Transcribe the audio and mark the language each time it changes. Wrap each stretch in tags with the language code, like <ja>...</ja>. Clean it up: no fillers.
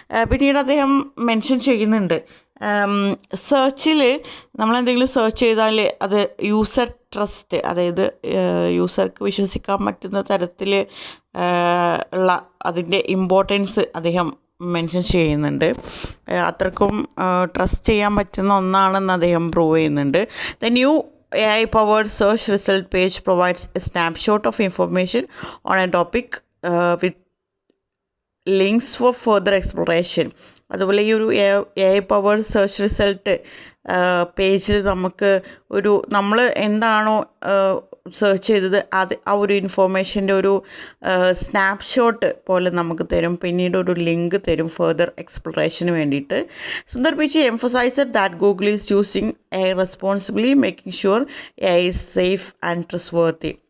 <ml>പിന്നീട് അദ്ദേഹം മെൻഷൻ ചെയ്യുന്നുണ്ട് സെർച്ചിൽ നമ്മളെന്തെങ്കിലും സെർച്ച് ചെയ്താൽ അത് യൂസർ ട്രസ്റ്റ്, അതായത് യൂസർക്ക് വിശ്വസിക്കാൻ പറ്റുന്ന തരത്തിൽ ഉള്ള അതിൻ്റെ ഇമ്പോർട്ടൻസ് അദ്ദേഹം മെൻഷൻ ചെയ്യുന്നുണ്ട്. അത്രക്കും ട്രസ്റ്റ് ചെയ്യാൻ പറ്റുന്ന ഒന്നാണെന്ന് അദ്ദേഹം പ്രൂവ് ചെയ്യുന്നുണ്ട്.</ml> <en>The new AI powered search result page provides a snapshot of information on a topic with links for further exploration.</en> <ml>അതുപോലെ ഈ ഒരു</ml> <en>AI powered search result</en> <ml>പേജിൽ നമുക്ക് നമ്മൾ എന്താണോ സെർച്ച് ചെയ്തത് ആ ഒരു ഇൻഫോർമേഷൻ്റെ ഒരു സ്നാപ്ഷോട്ട് പോലെ നമുക്ക് തരും. പിന്നീട് ഒരു ലിങ്ക് തരും ഫർദർ എക്സ്പ്ലോറേഷന് വേണ്ടിയിട്ട്.</ml> <en>Sundar Pichai emphasised that Google is using AI responsibly, making sure AI is safe and trustworthy.</en>